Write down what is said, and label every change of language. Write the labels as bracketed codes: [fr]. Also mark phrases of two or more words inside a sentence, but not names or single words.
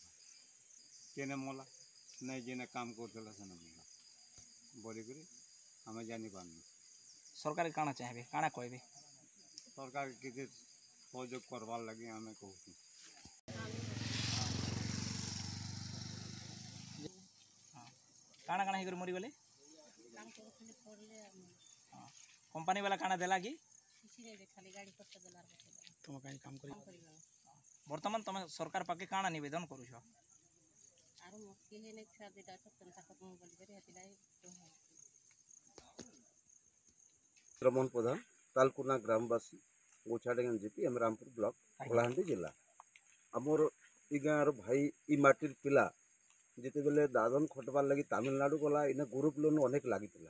[or] କେନେ ମଲା ନାଇଁ, ଯେନେ କାମ କରୁଥିଲା ସେନେ ମଲା ବୋଲିକରି ଆମେ ଜାଣିପାରୁନୁ। ସରକାର କାଣା ଚାହିଁବେ, କାଣା କହିବେ? ସରକାର କିଛି ସହଯୋଗ କରବାର୍ ଲାଗି ଆମେ କହୁଛୁ। କାଣା କାଣା ହେଇକରି ମରିଗଲେ? କମ୍ପାନୀ ୱାଲା କାଣା ଦେଲା କି ତୁମ କହିଁ କାମ କରି ବର୍ତ୍ତମାନ ତୁମ ସରକାର ପାକେ କାଣା ନିବେଦନ କରୁଛ? କ୍ଷେତ୍ରମୋହନ ପ୍ରଧାନ, ତାଲକୁଣା ଗ୍ରାମବାସୀ, ଗୋଛାଡେଗେନ ଜିପି, ରାମପୁର ବ୍ଲକ, କଳାହାଣ୍ଡି ଜିଲ୍ଲା। ଆମର ଇ ଗାଁର ଭାଇ ଇ ମାଟିର ପିଲା ଯେତେବେଳେ ଦାଦନ ଖଟବାର୍ ଲାଗି ତାମିଲନାଡୁ ଗଲା, ଇନେ ଗ୍ରୁପ ଲୋନ ଅନେକ ଲାଗିଥିଲା।